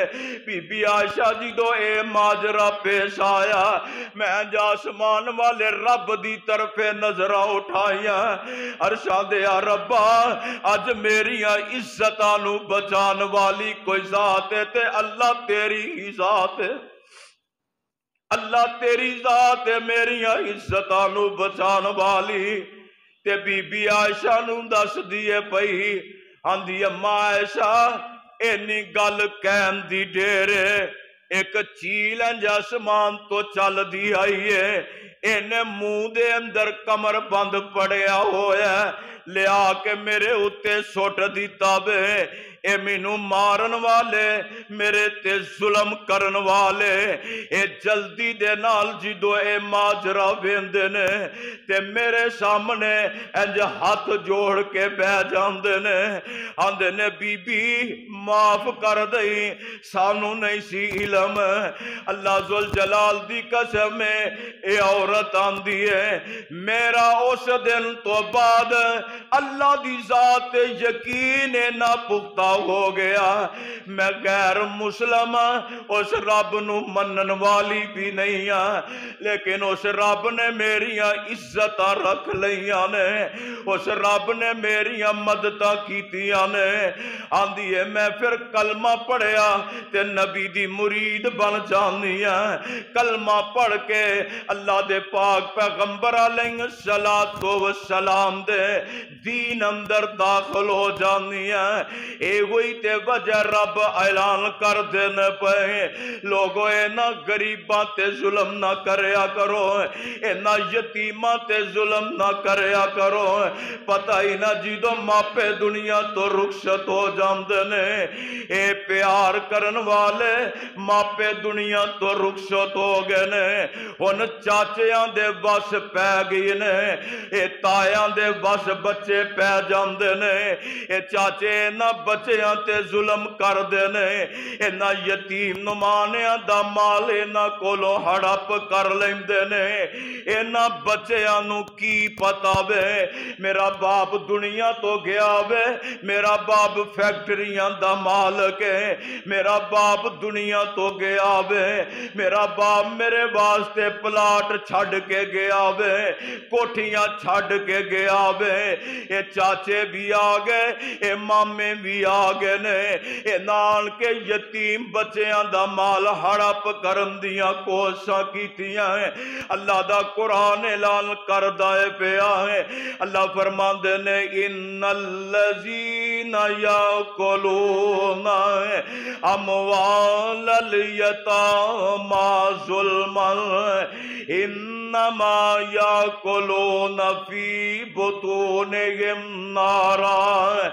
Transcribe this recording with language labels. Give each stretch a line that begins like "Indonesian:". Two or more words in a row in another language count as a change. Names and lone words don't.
Punjabi: بی بی عائشہ جی دو اے ماجرا پیش آیا، میں آسمان والے رب دی طرفے نظراں اٹھائیاں، عرشاں دے ربا اج میریاں عزتاں نوں بچان والی کوئی ذات ہے تے اللہ تیری ہی ذات ہے. اللہ تیری ذات میریاں عزتاں نو بچان والی تے بی بی عائشہ نو دس دیے پئی آندی اما عائشہ اینی گل کہن دی ڈیرے ایک چیل آسمان تو چل دی آئی ہے اینے منہ دے اندر کمر بند پڑیا ہویا لیا کے میرے اتے سوٹ دیتا بے اے مینو مارن والے میرے تے ظلم کرن والے اے جلدی دے نال جدو اے ماجرہ ویندے نے تے میرے سامنے انج ہاتھ جوڑ کے بہ جاندے نے آندے نے بی بی معاف کر دئی سانو نہیں سی علم اللہ ذوالجلال دی قسم اے عورت آندی ہے میرا اس دن تو بعد اللہ دی ذات یقین نہ پختہ ہو گیا میں غیر مسلم اس رب نو منن والی بھی نہیں ہاں لیکن اس رب نے میریاں عزتاں رکھ لیاں نے اس رب نے میریاں مدداں کیتیاں نے آندی ہے میں پھر کلمہ پڑھیا تے نبی دی مرید بن جانی ہے کلمہ پڑھ کے اللہ دے پاک پیغمبر علیہ السلام دے دین اندر داخل ہو جانی ہے اے ہوئی تے وجہ رب اعلان کر دینے پہ لوگو اے نہ غریباں تے ظلم نہ کریا کرو اے نہ یتیماں تے ظلم نہ کریا کرو پتہ ہی نہ جیدو ماپے دنیا تو رخصت ہو جاندے نے اے پیار کرن والے ماپے دنیا تو رخصت ہو گئے نے ان چاچیاں دے بس پہ گئی نے اے تایاں دے بس بچے پہ جاندے نے اے چاچے نہ بچیاں تے ظلم کر دے نے اے نہ یتیم نمانیاں دا مال نہ کولو ہڑپ کر لیندے نے اے نہ بچیاں نو کی پتا وے میرا باپ دنیا تو گیا وے میرا باپ فیکٹریاں دا مالک ہے میرا باپ دنیا تو گیا وے میرا باپ میرے واسطے پلاٹ چھڑ کے گیا وے کوٹھیاں چھڑ کے گیا وے اے چاچے بھی آگئے اے مامے بھی آگئے نے اے نال کے یتیم بچیاں دا مال ہڑپ کرن دیاں کوشاں کیتیاں ہیں اللہ دا قرآن اعلان کر دائے پیا ہے اللہ فرماندے نے
Arabic: ان الذین یاکلون اموال الیتامی ظلما انما یاکلون فی بطونہم نارا